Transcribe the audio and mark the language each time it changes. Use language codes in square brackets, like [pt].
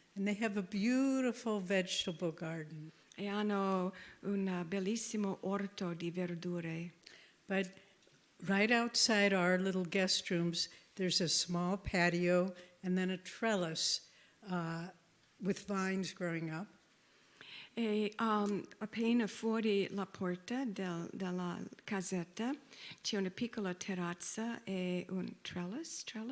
[en] And they have a beautiful vegetable garden. [it] E hanno un bellissimo orto di verdure. [en] But right outside our little guest rooms, there's a small patio and then a trellis with vines growing up. [it] E appena fuori la porta della casetta c'è una piccola terrazza e un trellis?